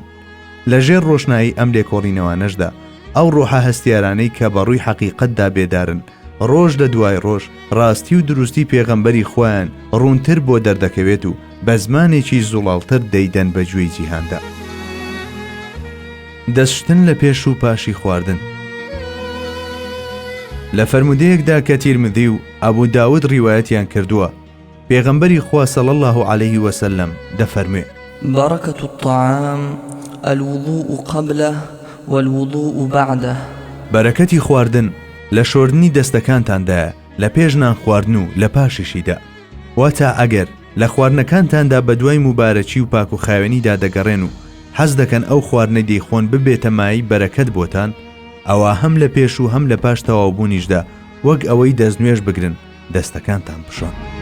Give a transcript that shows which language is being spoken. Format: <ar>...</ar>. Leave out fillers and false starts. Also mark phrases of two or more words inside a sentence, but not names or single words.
<ckb>لەژێر ڕۆشنایی ئەم لێکۆڵینەوانەشدا ئەو ڕۆحە هەستیارانەی کە بەڕووی حەقیقەتدا بێدارن ڕۆژ لە دوای ڕۆژ ڕاستی و دروستی پێغەمبەری خۆیان ڕوونتر بۆ دەردەکەوێت و بە زمانێکی زوڵاڵتر دەیدەن بە گوێی جیهاندا. دەستشتن لە پێش و پاشی خواردن. لە فەرمودەیەکدا کە تیرمذی و ئەبوو داود ڕیوایەتیان کردووە پێغەمبەری خوا</ckb> <ar>صلی الله عليه وسلم</ar> <ckb>دەفەرموێ</ckb> <ar>بركة الطعام الوضوء قبله والوضوء بعده.</ar> <ckb>بەرەکەتی خواردن لە شۆردنی دەستەکانتاندایە لە پێش نان خواردن و لە پاشیشیدا. واتە ئەگەر لە خواردنەکانتاندا بە دوای مبارەکی و پاک و خاوێنیدا دەگەڕێن و حەز دەکەن ئەو خواردنە دەیخۆن ببێتە مای بەرەکەت بۆتان ئەوە هەم لە پێش و هەم لە پاش تەواوبوونیشدا وەک ئەوەی دەستنوێژ بگرن دەستەکانتان بشۆن.</ckb>